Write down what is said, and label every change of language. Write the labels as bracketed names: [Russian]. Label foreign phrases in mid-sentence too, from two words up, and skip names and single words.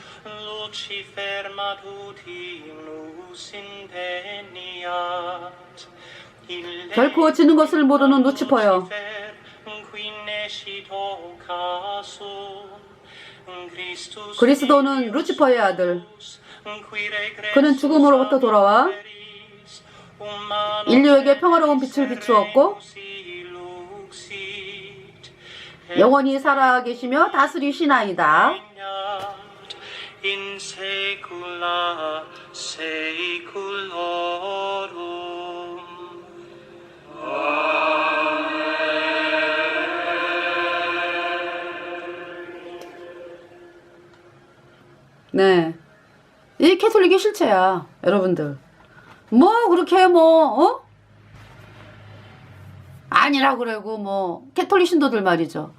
[Korean] 결코 지는 것을 모르는 루치퍼여, 그리스도는 루치퍼의 아들, 그는 죽음으로부터 돌아와 인류에게 평화로운 빛을 비추었고 영원히 살아계시며 다스리시나이다. [Latin] In saecula saeculorum. [Korean] 네, 이 캐톨릭의 실체야, 여러분들. 그렇게 아니라 그러고 캐톨릭 신도들 말이죠.